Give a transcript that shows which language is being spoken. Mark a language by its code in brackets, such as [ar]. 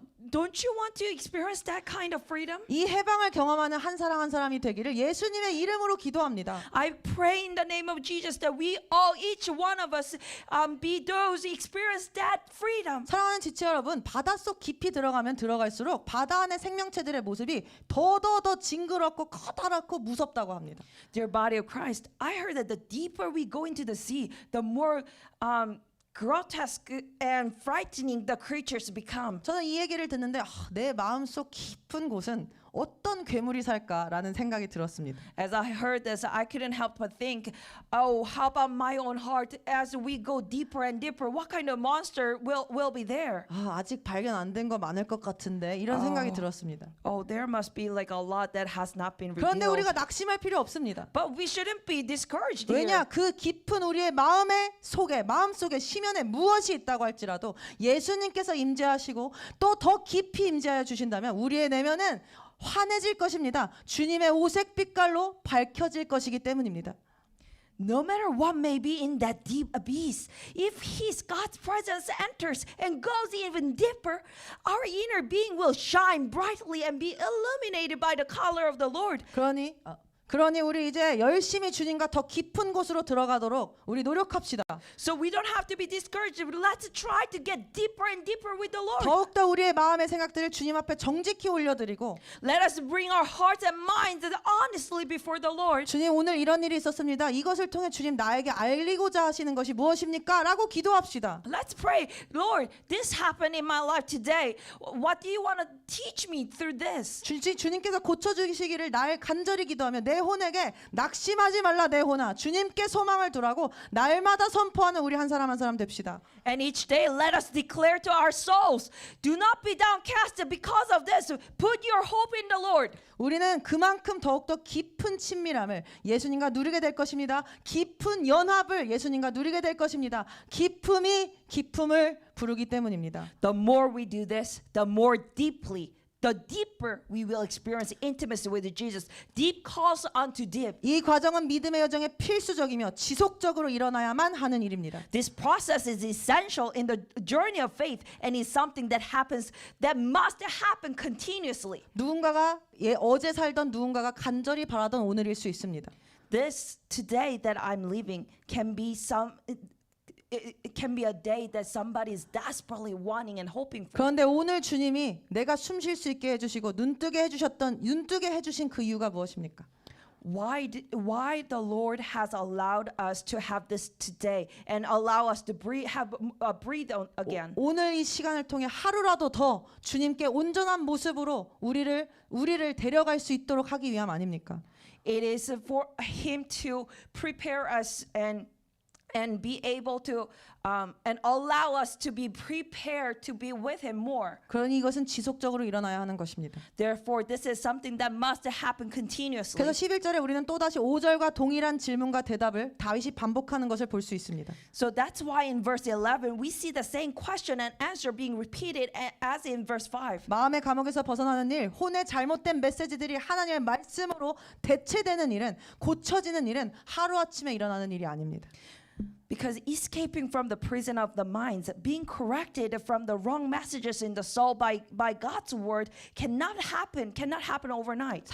[en] Don't you want to experience that kind of freedom? [ko] 이 해방을 경험하는 한 사람 한 사람이 되기를 예수님의 이름으로 기도합니다. [en] I pray in the name of Jesus that we all, each one of us, be those who experience that freedom. [ko] 사랑하는 지체 여러분, 바닷속 깊이 들어가면 들어갈수록 바다 안의 생명체들의 모습이 더 징그럽고 커다랗고 무섭다고 합니다. [en] Dear body of Christ, I heard that the deeper we go into the sea, the more grotesque and frightening the creatures become. [ko] 저는 이 얘기를 듣는데 내 마음속 깊은 곳은 어떤 괴물이 살까라는 생각이 들었습니다. [en] As I heard this, I couldn't help but think, oh, how about my own heart? As we go deeper and deeper, what kind of monster will be there? [ko] 아직 발견 안 된 거 많을 것 같은데 이런 생각이 들었습니다. [en] Oh, there must be like a lot that has not been [ko] 그런데 [en] revealed. [ko] 우리가 낙심할 필요 없습니다. [en] But we shouldn't be discouraged [ko] 왜냐 [en] here. [ko] 그 깊은 우리의 마음속에 심연에 무엇이 있다고 할지라도 예수님께서 임재하시고 또 더 깊이 임재하여 주신다면 우리의 내면은 환해질 것입니다. 주님의 오색 빛깔로 밝혀질 것이기 때문입니다. [en] No matter what may be in that deep abyss, if His God's presence enters and goes even deeper, our inner being will shine brightly and be illuminated by the color of the Lord. [ko] 그러니 우리 이제 열심히 주님과 더 깊은 곳으로 들어가도록 우리 노력합시다. [en] So we don't have to be discouraged. Let's try to get deeper and deeper with the Lord. [ko] 더욱더 우리의 마음의 생각들을 주님 앞에 정직히 올려드리고 [en] Let us bring our hearts and minds honestly before the Lord. [ko] 주님 오늘 이런 일이 있었습니다. 이것을 통해 주님 나에게 알리고자 하시는 것이 무엇입니까? 라고 기도합시다. [en] Let's pray. Lord, this happened in my life today. What do you want to teach me through this? [ko] 주님께서 고쳐주시기를 날 간절히 기도하며 내 혼에게 낙심하지 말라 내 혼아 주님께 소망을 두라고 날마다 선포하는 우리 한 사람 한 사람 됩시다. [en] And each day let us declare to our souls, do not be downcast because of this. Put your hope in the Lord. [ko] 우리는 그만큼 더욱더 깊은 친밀함을 예수님과 누리게 될 것입니다. 깊은 연합을 예수님과 누리게 될 것입니다. 기쁨이 기쁨을 부르기 때문입니다. [en] The more we do this, the more deeply, the deeper we will experience intimacy with Jesus. Deep calls unto deep. [ko] 이 과정은 믿음의 여정에 필수적이며 지속적으로 일어나야만 하는 일입니다. [en] This process is essential in the journey of faith and is something that must happen continuously. [ko] 누군가가 어제 살던 누군가가 간절히 바라던 오늘일 수 있습니다. [en] This today that I'm living can be it can be a day that somebody is desperately wanting and hoping for. [ko] 그런데 오늘 주님이 내가 숨 쉴 수 있게 해주시고 눈뜨게 해주신 그 이유가 무엇입니까? [en] Why the Lord has allowed us to have this today and allow us to breathe on again. [ko] 오늘 이 시간을 통해 하루라도 더 주님께 온전한 모습으로 우리를 데려갈 수 있도록 하기 위함 아닙니까? [en] It is for Him to prepare us and be able to and allow us to be prepared to be with Him more. [ko] 그러니 이것은 지속적으로 일어나야 하는 것입니다. [en] Therefore, this is something that must happen continuously. [ko] 그래서 11절에 우리는 또다시 5절과 동일한 질문과 대답을 다윗이 반복하는 것을 볼 수 있습니다. [en] So that's why in verse 11 we see the same question and answer being repeated as in verse 5. [ko] 마음의 감옥에서 벗어나는 일, 혼의 잘못된 메시지들이 하나님의 말씀으로 대체되는 일은 고쳐지는 일은 하루아침에 일어나는 일이 아닙니다. [en] Because escaping from the prison of the minds, being corrected from the wrong messages in the soul by God's word cannot happen overnight.